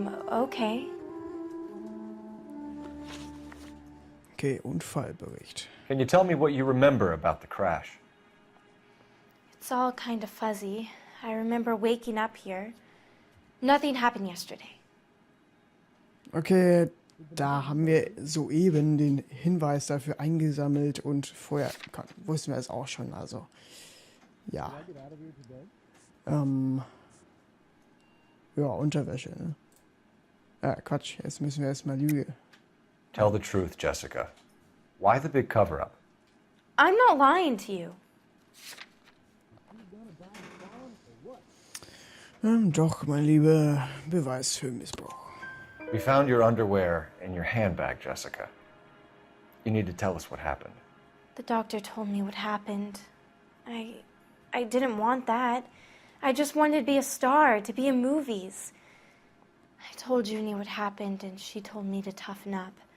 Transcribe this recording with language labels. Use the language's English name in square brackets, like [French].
[German] Okay. Okay, Unfallbericht. [English] Can you tell me what you remember about the crash? It's all kind of fuzzy. I remember waking up here. Nothing happened yesterday. [German] Okay, da haben wir soeben den Hinweis dafür eingesammelt und vorher wussten wir es auch schon, also ja. Ja, Unterwäsche, ne? Quatsch, jetzt müssen wir erstmal lügen. [English] Tell the truth, Jessica. Why the big cover-up? I'm not lying to you. [German] Doch, mein Lieber, Beweis für Missbrauch. [English] We found your underwear in your handbag, Jessica. You need to tell us what happened. The doctor told me what happened. I didn't want that. I just wanted to be a star, to be in movies. I told Junie what happened, and she told me to toughen up.